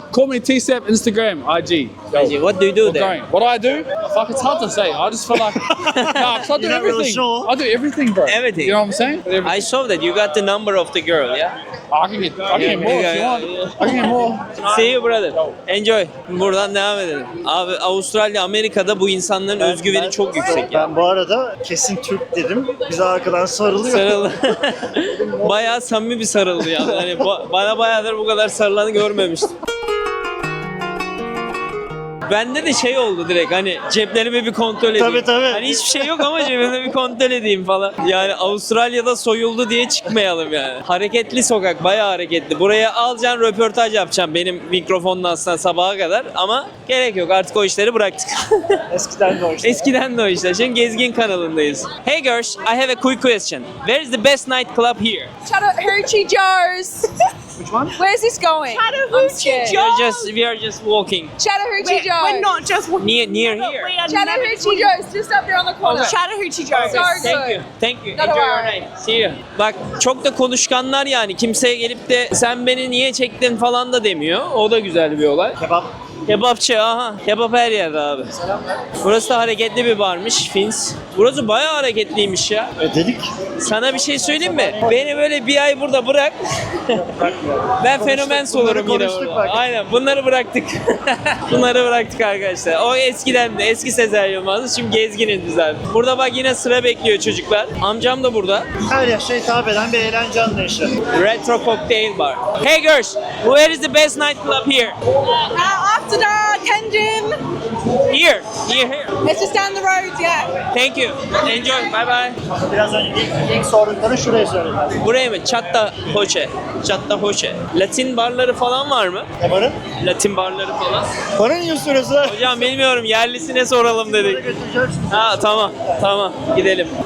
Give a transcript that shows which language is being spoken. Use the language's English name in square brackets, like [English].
[English] Call me T-Seb Instagram, IG. Yo, What do you do we're there? going. What do I do? Fuck, it's hard to say. I just feel like, nah, 'cause I do You're not really everything. sure. I do everything, bro. Everything. You know what I'm saying? Everything. I saw that you got the number of the girl, yeah? I can get more if you want. I can get more. [Turkish] See you brother. Enjoy. Buradan devam edelim. Abi Avustralya, Amerika'da bu insanların özgüveni çok yüksek ya. Ben bu arada kesin Türk dedim. Bize arkadan sarılıyor. Sarıldı. Bayağı samimi bir sarıldı ya. Hani bana bayağıdır bu kadar sarılanı görmemiştim. Bende de oldu direkt hani ceplerimi bir kontrol edeyim. Tabii. Hani hiçbir şey yok ama cebimde bir kontrol edeyim falan. Yani Avustralya'da soyuldu diye çıkmayalım yani. Hareketli sokak, bayağı hareketli. Buraya alacaksın, röportaj yapacağım benim mikrofonla aslında sabaha kadar ama gerek yok, artık o işleri bıraktık. Eskiden de o işte. Eskiden de o işler. Şimdi Gezgin kanalındayız. [English] Hey girls, I have a quick question. Where is the best nightclub here? Chattahoochee Joe's. Which one? Where's this going? Chattahoochee We are just walking Chattahoochee Joe's. We're not just near here. Chattahoochee Joe's, just up there on the corner. Chattahoochee Joe's. So Thank you. good. Thank you. Not Enjoy your alright. night. See you. [Turkish] Bak çok da konuşkanlar yani. Kimseye gelip de sen beni niye çektin falan da demiyor. O da güzel bir olay. Kebap. Kebapçı, aha. Kebap her yerde abi. Burası da hareketli bir barmış, Fins. Burası bayağı hareketliymiş ya. Dedik. Sana bir şey söyleyeyim mi? Beni böyle bir ay burada bırak. Ben fenomen olurum yine konuştuk burada. bak. Aynen, bunları bıraktık. Bunları bıraktık arkadaşlar. O eskiden de, eski Sezer Yılmaz'dı. Şimdi Gezgin'in düzeldi. Burada bak yine sıra bekliyor çocuklar. Amcam da burada. Her yaşa hitap eden bir eğlence anlayışı. Retro Cocktail Bar. [English] Hey girls, where is the best nightclub here? After dark, Kenjin. Here. It's just down the road, yeah. Thank you. Enjoy. Bye bye. [Turkish] Biraz önce ilk sordukları şuraya söylediler. Buraya mı? Chattahoochee. Chattahoochee. Latin barları falan var mı? Ne barın? Latin barları falan. Bana niye soruyorsun? Hocam bilmiyorum, yerlisine soralım dedik. Götüreceğim. Ha tamam gidelim.